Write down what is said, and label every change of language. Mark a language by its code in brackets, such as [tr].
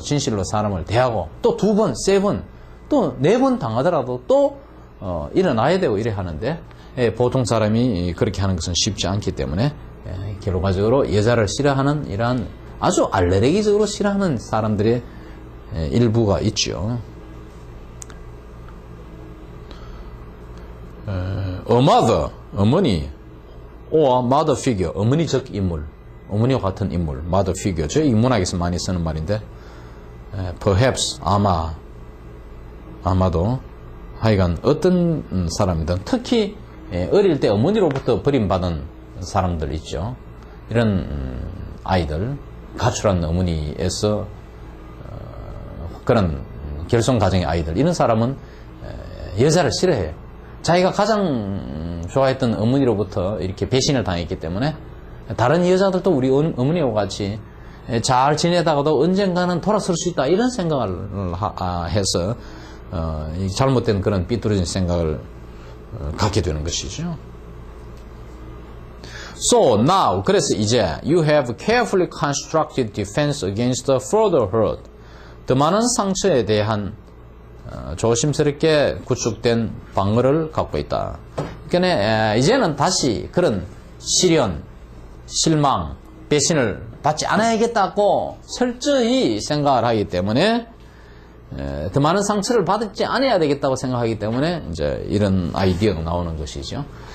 [ko] 진실로 사람을 대하고 또 2번, 3번, 또 4번 당하더라도 또 일어나야 되고 이래 하는데 보통 사람이 그렇게 하는 것은 쉽지 않기 때문에 결과적으로 여자를 싫어하는 이러한 아주 알레르기적으로 싫어하는 사람들의 일부가 있죠. [en] A mother, [ko] 어머니, [en] or mother figure, [ko] 어머니적 인물, 어머니와 같은 인물, [en] mother figure. [ko] 저 인문학에서 많이 쓰는 말인데, perhaps, 아마도, 하여간 어떤 사람이든 특히 어릴 때 어머니로부터 버림받은 사람들 있죠. 이런 아이들, 가출한 어머니에서 그런 결손 가정의 아이들, 이런 사람은 여자를 싫어해요. 자기가 가장 좋아했던 어머니로부터 이렇게 배신을 당했기 때문에 다른 여자들도 우리 어머니와 같이 잘 지내다가도 언젠가는 돌아설 수 있다, 이런 생각을 해서 잘못된 그런 삐뚤어진 생각을 갖게 되는 것이죠. [en] So now, [ko] 그래서 이제 [en] you have carefully constructed defense against further hurt. [ko] 더 많은 상처에 대한 조심스럽게 구축된 방어를 갖고 있다. 그러니까 이제는 다시 그런 시련, 실망, 배신을 받지 않아야겠다고 철저히 생각을 하기 때문에 더 많은 상처를 받지 않아야 되겠다고 생각하기 때문에 이제 이런 아이디어가 나오는 것이죠.